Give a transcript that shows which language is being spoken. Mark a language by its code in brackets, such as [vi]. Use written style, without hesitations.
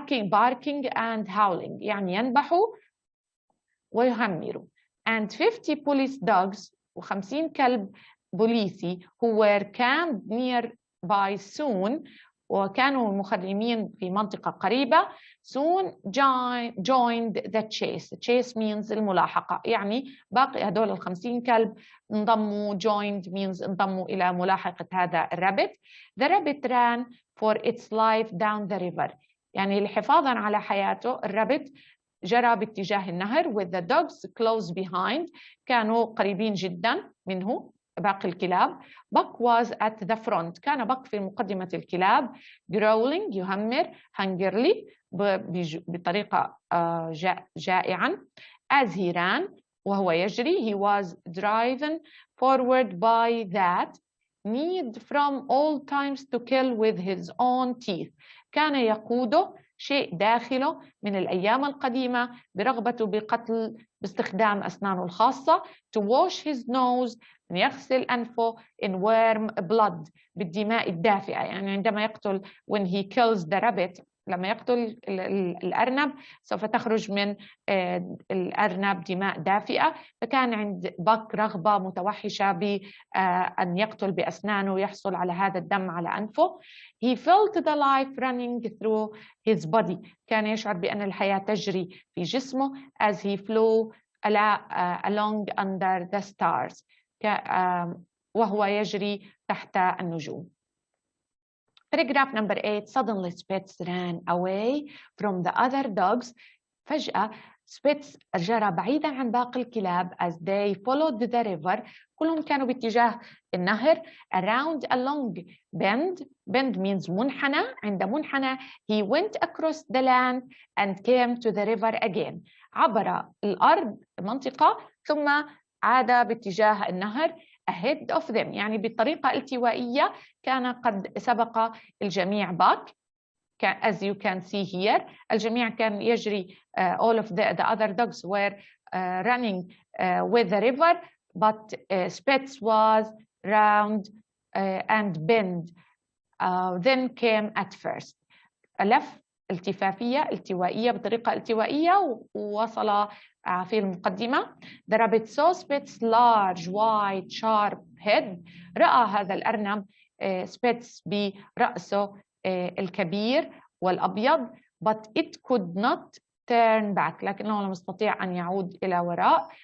[en] Barking and howling، [ar] يعني ينبحوا ويهمروا. [en] And 50 police dogs، [ar] و50 كلب بوليسي [en] who were camped nearby soon، [ar] وكانوا مخيمين في منطقة قريبة. [en] soon joined the chase. Chase means [ar] الملاحقة، يعني باقي هدول 50 كلب انضموا. [en] joined means [ar] انضموا إلى ملاحقة هذا الرابت. [en] The rabbit ran for its life down the river، [ar] يعني لحفاظا على حياته الرابت جرى باتجاه النهر. [en] with the dogs close behind، [ar] كانوا قريبين جدا منه باقي الكلاب. [en] Buck was at the front، [ar] كان بك في مقدمة الكلاب. [en] growling [ar] يهمر. [en] hungrily [ar] بطريقة جائعا. [en] as he ran [ar] وهو يجري. [en] he was driven forward by that need from all times to kill with his own teeth، [ar] كان يقوده شيء داخله من الأيام القديمة برغبته بقتل باستخدام أسنانه الخاصة. [en] to wash his nose، [ar] يغسل أنفه [en] in warm blood، [ar] بالدماء الدافئة. يعني عندما يقتل [en] when he kills the rabbit، [ar] لما يقتل الأرنب سوف تخرج من الأرنب دماء دافئة. فكان عند باك رغبة متوحشة بأن يقتل بأسنانه ويحصل على هذا الدم على أنفه. [en] He felt the life running through his body، [ar] كان يشعر بأن الحياة تجري في جسمه. [en] as he flew along under the stars، [ar] وهو يجري تحت النجوم. [en] Paragraph number 8. Suddenly Spitz ran away from the other dogs. [ar] فجأة سبيتس جرى بعيدا عن باقي الكلاب. [en] as they followed the river، [ar] كلهم كانوا باتجاه النهر. [en] around a long bend means [ar] منحنى. عند منحنى [en] he went across the land and came to the river again، [ar] عبر الأرض منطقة ثم عاد باتجاه النهر. [en] ahead of them، [ar] يعني بطريقة التوائية كان قد سبق الجميع باك. [en] as you can see here، [ar] الجميع كان يجري. [en] all of the other dogs were running with the river، but Spitz was round and bend then came at first. [ar] لف التوائية بطريقة التوائية ووصل في المقدمة. [en] The rabbit saw Spitz large white sharp head، [ar] رأى هذا الأرنب سبيتس برأسه الكبير والأبيض. [en] but it could not turn back، [ar] لكنه لم يستطيع أن يعود إلى وراء.